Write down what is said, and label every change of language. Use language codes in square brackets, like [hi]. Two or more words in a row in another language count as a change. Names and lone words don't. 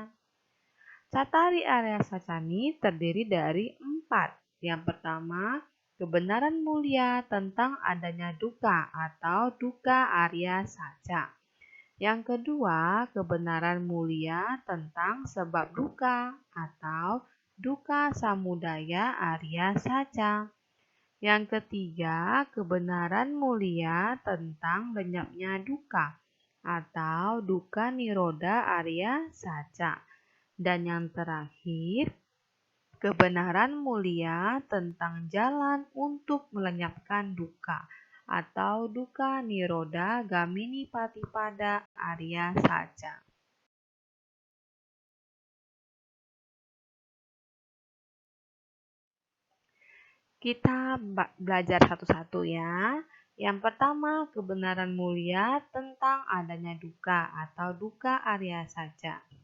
[pi] Cattari Arya Sacani [id] terdiri dari 4. Yang pertama, kebenaran mulia tentang adanya dukkha atau [pi] dukkha Arya Saca. [id] Yang kedua, kebenaran mulia tentang sebab dukkha atau [pi] dukkha samudaya Arya Saca. [id] Yang ketiga, kebenaran mulia tentang lenyapnya dukkha atau [pi] dukkha nirodha Arya Saca. [id] Dan yang terakhir, kebenaran mulia tentang jalan untuk melenyapkan dukkha atau [pi] dukkha nirodha gamini patipada Arya Saca. [id] Kita belajar satu-satu ya. Yang pertama, kebenaran mulia tentang adanya dukkha atau [pi] dukkha Arya Saca.